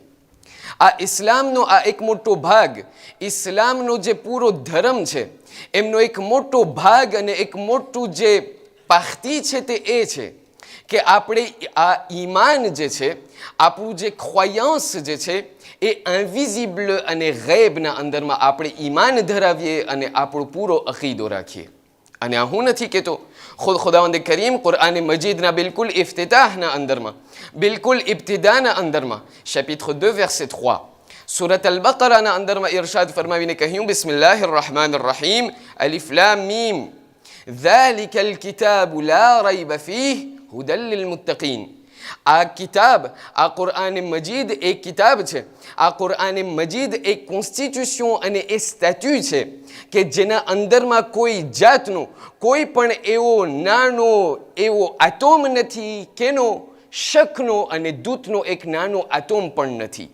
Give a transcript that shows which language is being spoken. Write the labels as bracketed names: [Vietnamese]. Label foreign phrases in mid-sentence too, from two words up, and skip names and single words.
[Gujarati] આ ઇસ્લામનો આ એક મોટો ભાગ, ઇસ્લામનો જે પૂરો ધર્મ છે એમનો એક મોટો ભાગ અને એક મોટું જે પાખતી છે તે એ છે કે આપણે આ ઈમાન જે છે, આપણું જે ખ્વાયાંસ જે છે એ ઇન્વિઝિબલ અને ગૈબના અંદરમાં આપણે ઈમાન ધરાવીએ અને આપણો પૂરો અકીદો રાખીએ. અને આ હું નથી કહેતો, ખુદ ખુદાવંદ કરીમ કુરઆન મજીદના બિલકુલ ઇફ્તિતાહના અંદરમાં, બિલકુલ ઇબ્તિદાના અંદરમાં [French] chapitre 2 verset 3 [Gujarati] સુરત અલ-બકરાના અંદરમાં ઇરશાદ ફરમાવીને કહ્યું [Arabic] بسم الله الرحمن الرحيم الم ذَلِكَ الْكِتَابُ لَا رَيْبَ فِيهِ هُدًى لِلْمُتَّقِينَ. [Gujarati] આ કિતાબ, આ કુરઆન મજીદ એક કિતાબ છે. આ કુરઆન મજીદ એક કોન્સ્ટિટ્યુશન અને એ સ્ટેચ્યુ છે કે જેના અંદરમાં કોઈ જાતનો કોઈ પણ એવો નાનો એવો આટોમ નથી, કેનો શકનો અને દૂતનો એક નાનો આટોમ પણ નથી.